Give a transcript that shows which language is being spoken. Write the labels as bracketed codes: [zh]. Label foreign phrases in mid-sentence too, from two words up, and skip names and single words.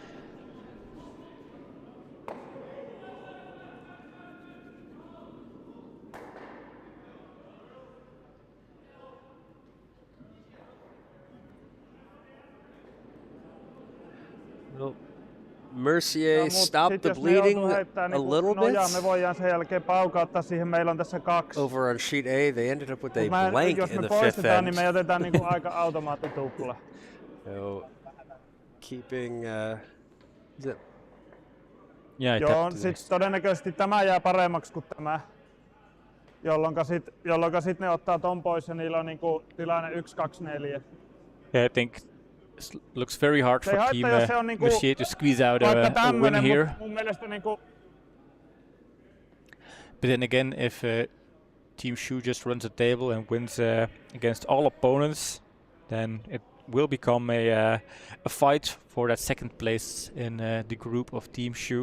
[en] Nope. Mercier stopped the bleeding a little bit. [fi] Me voidaan sen jälkeen paukauttaa siihen. Meillä on tässä 2. [en] Over on sheet A, they ended up with a blank in the fifth end. [fi] Niin me jätetään niinku aika automaattitupla. [en] So, keeping zip. Yeah, [fi] joo, sit todennäköisesti tämä jää paremmaksi kuin tämä. Jolloinka sit ne ottaa ton pois ja niillä on niinku tilanne 1-2-4. [en] Yeah, I think looks very hard for Team Mercier to squeeze out a win here. But then again, if Team Shu just runs a table and wins against all opponents, then it will become a fight for that second place in the group of Team Shu.